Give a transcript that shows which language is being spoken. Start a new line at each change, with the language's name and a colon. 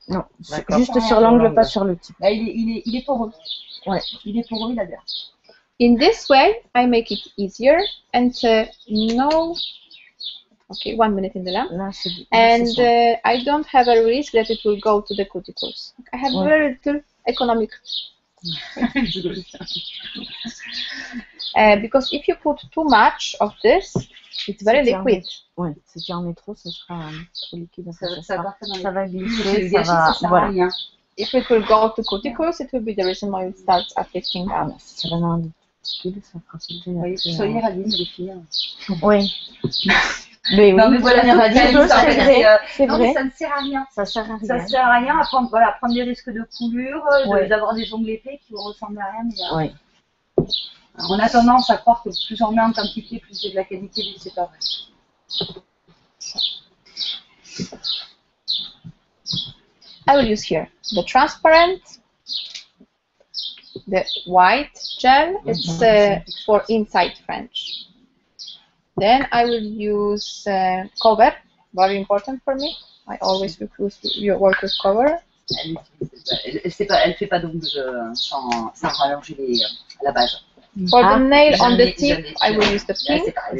French: Non, juste sur l'angle, pas sur le tip. Là, il est poreux. Ouais, il est poreux, il adhère.
English: In this way, I make it easier and no. Okay, 1 minute in the lamp. And I don't have a risk that it will go to the cuticles. I have very little economic. Because if you put too much of this, it's very liquid.
French: Oui, si tu en mets trop, ce sera trop liquide. Ça va glisser, ça va. Voilà.
English: If it will go to cuticles, it will be the reason why it starts affecting them.
French: Si ça va dans les cuticules, ça fera sauter. Soyez radine, les filles. Oui. Mais oui, mais voilà, c'est vrai. Ça ne sert à rien. Ça sert à rien. Ça sert à rien à prendre, prendre des risques de coulure, d'avoir des ongles épais qui vont ressembler à rien. Mais, on a tendance à croire que plus on met en quantité, plus c'est de la qualité, mais c'est pas vrai.
English: I will use here the transparent, the white gel. It's for inside French. Then I will use cover, very important for me. I always work with cover.
French: Elle fait pas d'ongles sans rallonger la base.
English: For the nail on the tip, I will use the pink.